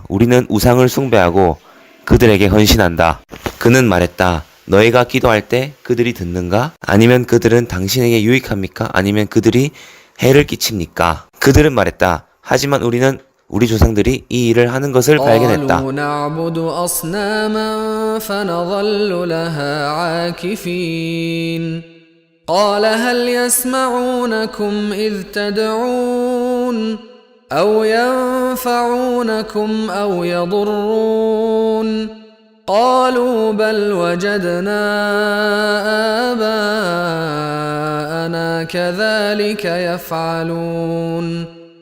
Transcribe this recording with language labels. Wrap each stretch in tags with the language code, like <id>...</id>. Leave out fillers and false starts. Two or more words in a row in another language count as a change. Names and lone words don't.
<ko>우리는 우상을 숭배하고 그들에게 헌신한다. 그는 말했다. 너희가 기도할 때 그들이 듣는가? 아니면 그들은 당신에게 유익합니까? 아니면 그들이 해를 끼칩니까? 그들은 말했다. 하지만 우리는 우리 조상들이 이 일을 하는 것을 발견했다.</ko> <ar>قالوا نعبد أصناما فنظل لها عاكفين قال هل يسمعونكم إذ تدعون أو ينفعونكم أو يضرون قالوا بل وجدنا آباءنا كذلك يفعلون</ar>